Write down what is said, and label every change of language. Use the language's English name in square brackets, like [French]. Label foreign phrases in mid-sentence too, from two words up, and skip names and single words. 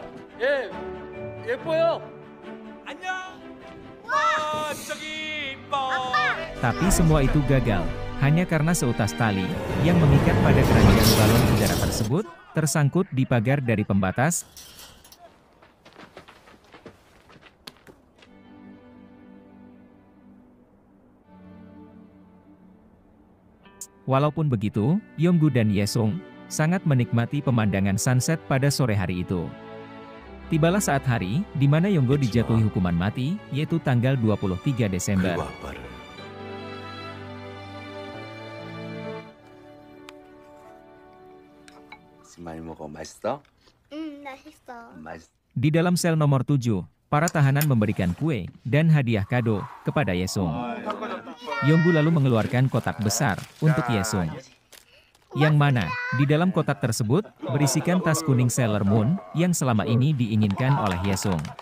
[Korean] 예뻐요. 안녕. 와, 저기 이뻐. [Indonesian] Tapi semua itu gagal, hanya karena seutas tali yang mengikat pada keranjang balon udara tersebut tersangkut di pagar dari pembatas. Walaupun begitu, Yonggu dan Yesung sangat menikmati pemandangan sunset pada sore hari itu. Tibalah saat hari di mana Yonggu dijatuhi hukuman mati, yaitu tanggal 23 Desember. [Korean] 많이 먹어. 맛있어? 맛있어. [Indonesian] Di dalam sel nomor 7, para tahanan memberikan kue dan hadiah kado kepada Yesung. Yonggu lalu mengeluarkan kotak besar untuk Yesung. Yang mana, di dalam kotak tersebut, berisikan tas kuning Sailor Moon yang selama ini diinginkan oleh Yesung.